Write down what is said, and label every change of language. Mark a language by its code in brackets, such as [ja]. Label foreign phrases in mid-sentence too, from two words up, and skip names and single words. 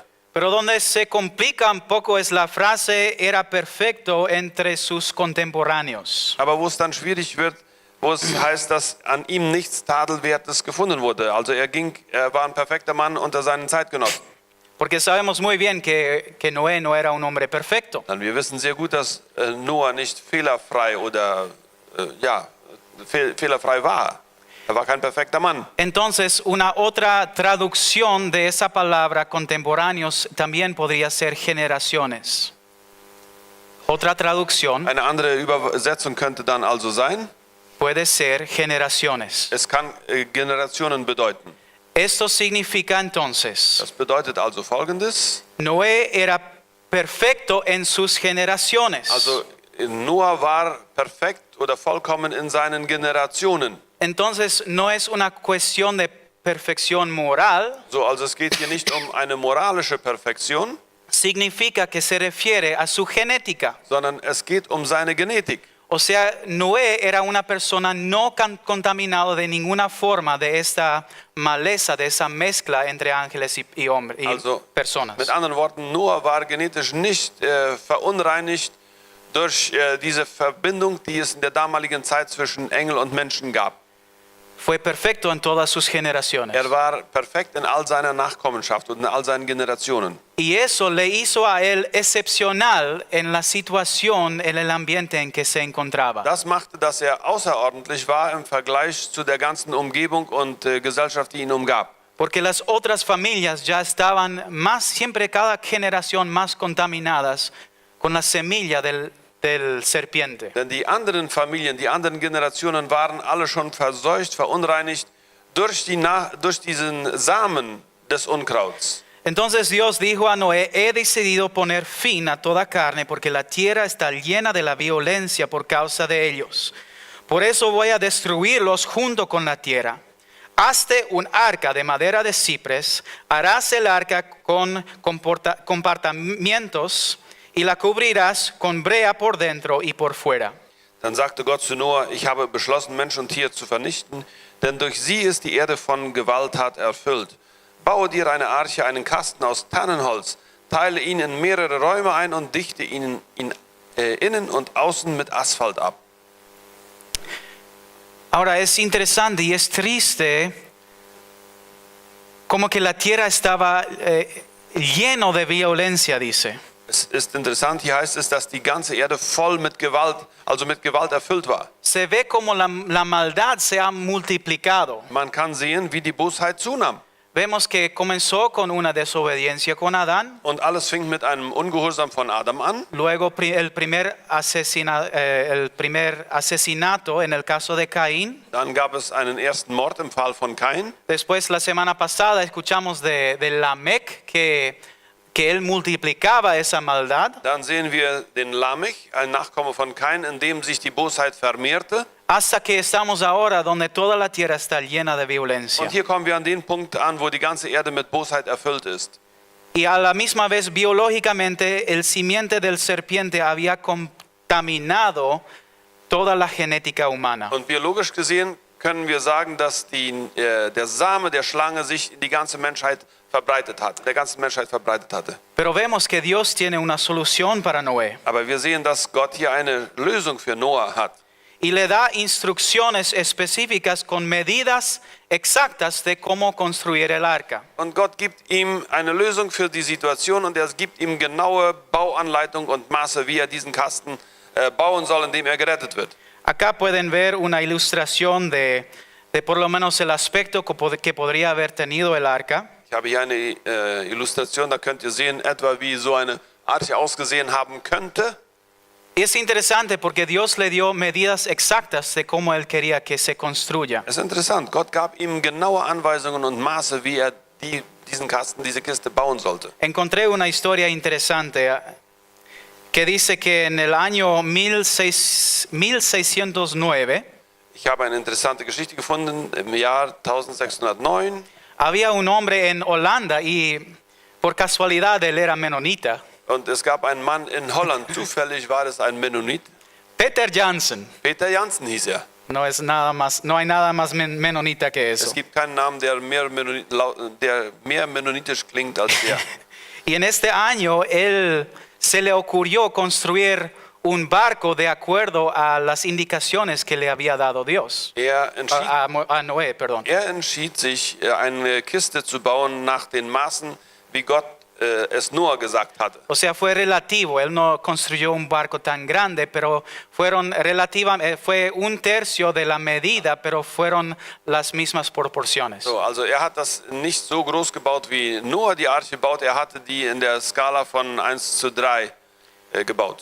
[es] Pero donde se complica un poco es la frase era perfecto entre sus contemporáneos. [de] Aber wo es dann schwierig wird, wo es heißt, dass an ihm nichts Tadelwertes gefunden wurde. Also er war ein perfekter Mann unter seinen Zeitgenossen. [es] Porque sabemos muy bien que Noé no era un hombre perfecto. [de] Dann wir wissen sehr gut, dass Noah nicht fehlerfrei oder fehlerfrei war. Er war kein perfekter Mann. [es] Entonces, una otra traducción de esa palabra contemporáneos también podría ser generaciones. Otra traducción [de] Eine andere Übersetzung könnte dann also sein, [es] puede ser generaciones. [de] es kann Generationen bedeuten. [es] Esto significa entonces, [de] Das bedeutet also Folgendes. [es] Noé era perfecto en sus generaciones. [de] Also Noah war perfekt oder vollkommen in seinen Generationen. [es] Entonces, no es una cuestión de perfección moral, [de] So, also es geht hier nicht um eine moralische Perfektion, [es] significa que se refiere a su genética. [de] sondern es geht um seine Genetik. [es] O sea, Noé era una persona no contaminada de ninguna forma de esta maleza, de esa mezcla entre ángeles y hombres y [de] Also [es] personas. [de] mit anderen Worten, Noah war genetisch nicht verunreinigt durch diese Verbindung, die es in der damaligen Zeit zwischen Engel und Menschen gab. [es] Fue perfecto en todas sus generaciones. [de] Er war perfekt in all seiner Nachkommenschaft und in all seinen Generationen. [es] Y eso le hizo a él excepcional en la situación, en el ambiente en que se encontraba. [de] Das machte, dass er außerordentlich war im Vergleich zu der ganzen Umgebung und Gesellschaft, die ihn umgab. [es] Porque las otras familias ya estaban siempre cada generación más contaminadas con la semilla del serpiente. [de] Denn die anderen Familien, die anderen Generationen waren alle schon verseucht, verunreinigt durch diesen Samen des Unkrauts. [es] Entonces Dios dijo a Noé, he decidido poner fin a toda carne porque la tierra está llena de la violencia por causa de ellos. Por eso voy a destruirlos junto con la tierra. Hazte un arca de madera de cipres, harás el arca con compartimientos y la cubrirás con brea por dentro y por fuera. [de] Dann sagte Gott zu Noah, ich habe beschlossen, Mensch und Tier zu vernichten, denn durch sie ist die Erde von Gewalttat erfüllt. Baue dir eine Arche, einen Kasten aus Tannenholz, teile ihn in mehrere Räume ein und dichte ihn innen und außen mit Asphalt ab. [es] Ahora es interesante y es triste como que la tierra estaba lleno de violencia, dice. [de] Es ist interessant, hier heißt es, dass die ganze Erde voll mit Gewalt, also mit Gewalt erfüllt war. [es] Se ve como la maldad se ha multiplicado. [de] Man kann sehen, wie die Bosheit zunahm. [es] Vemos que comenzó con una desobediencia con Adán, [de] Und alles fing mit einem Ungehorsam von Adam an. [es] luego el primer asesinato en el caso de Caín. [de] Dann gab es einen ersten Mord im Fall von Kain. [es] Después la semana pasada escuchamos de Lamec que que él multiplicaba esa maldad [de] Dann sehen wir den Lamech, ein Nachkomme von Kain, in dem sich die Bosheit vermehrte. [es] hasta que estamos ahora donde toda la tierra está llena de violencia. [de] Und hier kommen wir an den Punkt an, wo die ganze Erde mit Bosheit erfüllt ist. [es] Y a la misma vez biológicamente el simiente del serpiente había contaminado toda la genética humana. [de] Und biologisch gesehen können wir sagen, dass der Same der Schlange sich in die ganze Menschheit verbreitet hat, der ganzen Menschheit verbreitet hatte. [es] Pero vemos que Dios tiene una solución para Noé [de] Aber wir sehen, dass Gott hier eine Lösung für Noah hat. [es] y le da instrucciones específicas con medidas exactas de cómo construir el arca. [de] Und Gott gibt ihm eine Lösung für die Situation und er gibt ihm genaue Bauanleitung und Maße, wie er diesen Kasten bauen soll, indem er gerettet wird. [es] Acá pueden ver una ilustración de por lo menos el aspecto que podría haber tenido el arca. [de] Ich habe hier eine Illustration, da könnt ihr sehen, etwa wie so eine Arche ausgesehen haben könnte. [es] Y es interesante porque Dios le dio medidas exactas de cómo Él quería que se construya. [de] Es ist interessant, Gott gab ihm genaue Anweisungen und Maße, wie er diesen Kasten, diese Kiste bauen sollte. [es] Encontré una historia interesante que dice que en el año 1609 [de] Ich habe eine interessante Geschichte gefunden. Im Jahr 1609 [es] había un hombre en Holanda y por casualidad él era menonita. [de] und es gab einen Mann in Holland, zufällig war es ein Mennonit. [es] Peter Jansen. [de] Peter Jansen hieß er. [es] No hay nada más menonita que eso. [de] Es gibt keinen Namen, der mehr mennonitisch klingt als der. [es] Y en este año él se le ocurrió construir un barco de acuerdo a las indicaciones que le había dado Dios. A Noé, perdón. [de] Er entschied sich, eine Kiste zu bauen nach den Maßen, wie Gott es Noah gesagt hatte. [es] O sea, fue relativo. Él no construyó un barco tan grande, pero fue un tercio de la medida, pero fueron las mismas proporciones. [de] So, also er hat das nicht so groß gebaut, wie Noah die Arche baut. Er hatte die in der Skala von 1:3 gebaut.